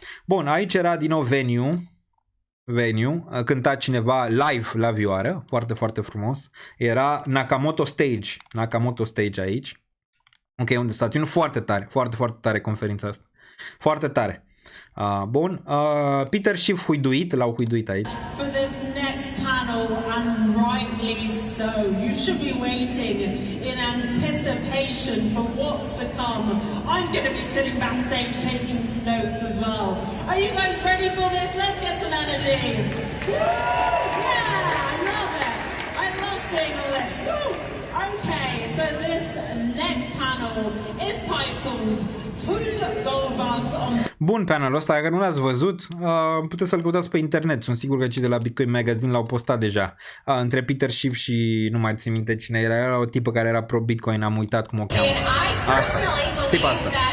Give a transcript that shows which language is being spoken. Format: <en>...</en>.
<ro>Bun, aici era din nou Venue, cânta cineva live la vioară, foarte, foarte frumos. Era Nakamoto Stage aici. Ok, unde stațiune, foarte tare, foarte, foarte tare conferința asta. Foarte tare. Bun, Peter Schiff l-au huiduit aici.</ro> <en>For this next panel, and rightly so, you should be waiting in anticipation for what's to come. I'm going to be sitting backstage taking some notes as well. Are you guys ready for this? Let's get some energy. Woo! Yeah, I love it. I love seeing all this. Woo! Okay, so this next panel is titled Two Gold Bugs on...</en> <ro>Bun, panelul ăsta, dacă nu l-ați văzut, puteți să-l căutați pe internet. Sunt sigur că cei de la Bitcoin Magazine l-au postat deja. Între Peter Schiff și nu mai țin minte cine era. Era o tipă care era pro-Bitcoin, am uitat cum o cheamă. Asta. Tipa asta.</ro>